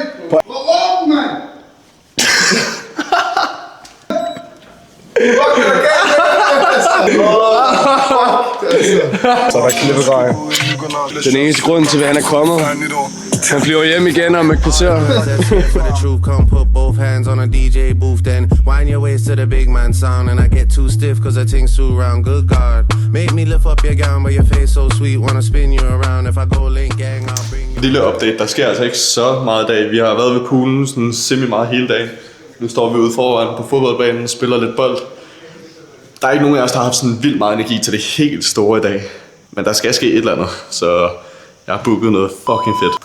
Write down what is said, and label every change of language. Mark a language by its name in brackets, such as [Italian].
[Danish] Bro, åben, mand! Så er der klippegrej. Den eneste grund til, at han er kommet. Han flyver hjem igen om et kvarter. [English] For the truth, come put both hands on a DJ booth, then wind your waist to the big man sound, and I get too stiff cause I think too round. Good God, make me lift up your gown, but your face so sweet, wanna spin you around. If I go link gang, I'll bring you. [Danish] Lille update, der sker altså ikke så meget i dag. Vi har været ved poolen sådan semi meget hele dagen. Nu står vi ude foran på fodboldbanen og spiller lidt bold. Der er ikke nogen af os, der har haft sådan vildt meget energi til det helt store i dag. Men der skal ske et eller andet, så jeg har booket noget fucking fedt.